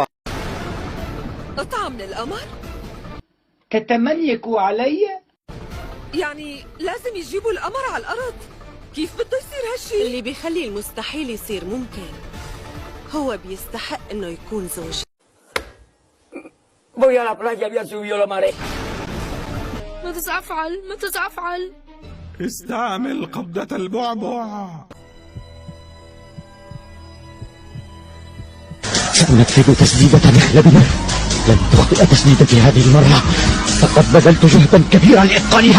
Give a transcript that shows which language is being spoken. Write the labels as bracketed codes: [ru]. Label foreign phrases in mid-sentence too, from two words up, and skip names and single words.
[ar] قطعة من القمر؟ تتملك علي؟ يعني لازم يجيبوا القمر على الأرض؟ كيف بده يصير هالشي؟ اللي بيخلي المستحيل يصير ممكن هو بيستحق إنه يكون زوجي. [es] Voy a la playa, voy a subir la marea. [ar] ماذا سأفعل؟ ماذا سأفعل؟ استعمل قبضة البعبع. سأنفذ تسديدة مخلبنا. لن تخطئ تسديدتي هذه المرة، فقد بذلت جهدا كبيرا لإتقانها.